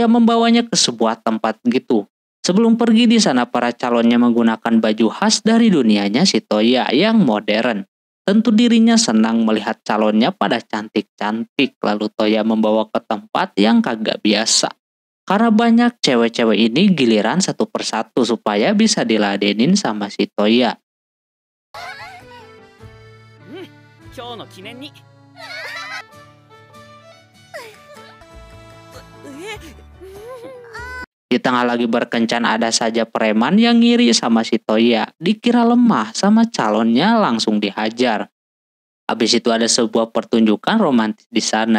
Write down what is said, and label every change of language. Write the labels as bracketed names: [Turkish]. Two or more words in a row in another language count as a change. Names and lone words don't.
[Indonesian] Toya membawanya ke sebuah tempat gitu. Sebelum pergi di sana para calonnya menggunakan baju khas dari dunianya Shitoya yang modern. Tentu dirinya senang melihat calonnya pada cantik-cantik, lalu Toya membawa ke tempat yang kagak biasa. Karena banyak cewek-cewek ini giliran satu persatu supaya bisa diladenin sama si Toya. [Japanese] 今日の記念に。 [Indonesian] Di tengah lagi berkencan ada saja preman yang ngiri sama si Toya. Dikira lemah sama calonnya langsung dihajar. Habis itu ada sebuah pertunjukan romantis di sana.